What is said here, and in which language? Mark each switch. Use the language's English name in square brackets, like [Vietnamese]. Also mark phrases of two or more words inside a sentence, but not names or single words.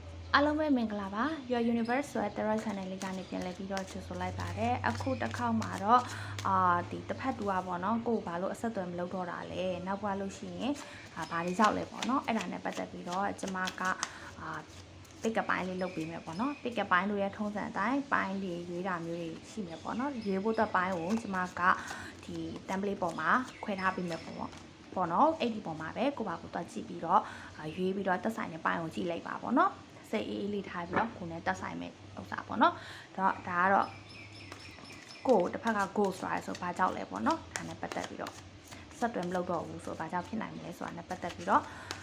[Burmese] အားလုံးပဲမင်္ဂလာပါ Your Universe ဆိုတဲ့ Tarot Channel လေးကနေပြန်လည်ပြီးတော့ကြိုဆိုလိုက်ပါတယ်အခုတစ်ခေါက်မှာတော့ဒီတစ်ဖက်တူပါနော်ကိုယ်ဘာလို့အဆက်အသွယ်မလုပ်တော့တာလဲနောက်ပွား လို့ရှိရင်ဘာတွေကြောက်လဲပေါ့နော်အဲ့ဒါနဲ့ပတ်သက်ပြီးတော့ကျမက [English] pick up [Burmese] ပိုင်းလေးလုပ်ပေးမယ်ပေါ့နော် [English] pick up [Burmese] ပိုင်းတို့ရဲ့ထုံးစံအတိုင်း ပိုင်းတွေရွေးတာမျိုးတွေရှိမယ်ပေါ့နော်ရွေးဖို့အတွက်ပိုင်းကိုကျမကဒီ template ပေါ်မှာခွဲထားပေးမယ်ပေါ့နော်အဲ့ဒီပေါ်မှာပဲကိုပါကိုတော့ကြည့်ပြီးတော့ရွေးပြီးတော့သက်ဆိုင်တဲ့ပိုင်းကိုကြည့်လိုက်ပါပေါ့နော်စိတ်အေးလေးထားပြီးတော့ကိုယ်နဲ့တက်ဆိုင်မဲ့ဥစ္စာပေါ့နော်ဒါကတော့ကိုယ်တစ်ဖက်က goal ဆိုတာဆိုဘာကြောက်လဲပေါ့နော်ဒါနဲ့ပတ်သက်ပြီးတော့ဆက်တွယ်မလုပ်တော့ဘူးဆိုဘာကြောင့်ဖြစ်နိုင်မလဲဆိုတာနဲ့ပတ်သက်ပြီးတော့